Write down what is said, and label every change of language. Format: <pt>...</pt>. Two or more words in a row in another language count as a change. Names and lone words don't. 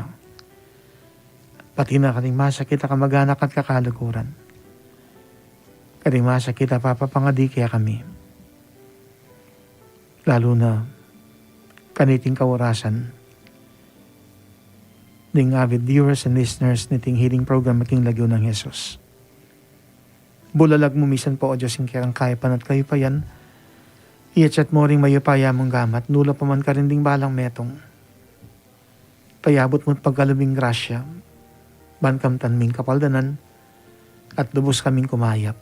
<pam>Pati na kaning masakit ang kamag-anak at kakalukuran. Kaning masakit ang papapangadi kaya kami. Lalo na kaniting kawarasan.</pam> <en>Ding avid viewers and listeners niting healing program King Lagyo ng Jesus.</en> <pam>Bulalag mo misan po, O Diyos, yung kirang kaipan at kayupayan. Iyachat mo ring mayupaya mong gamat, nula pa man ka rin ding balang metong. Payabot mo't pagkalubing grasya, bankamtan ming kapaldanan, at lubos kaming kumayap.</pam>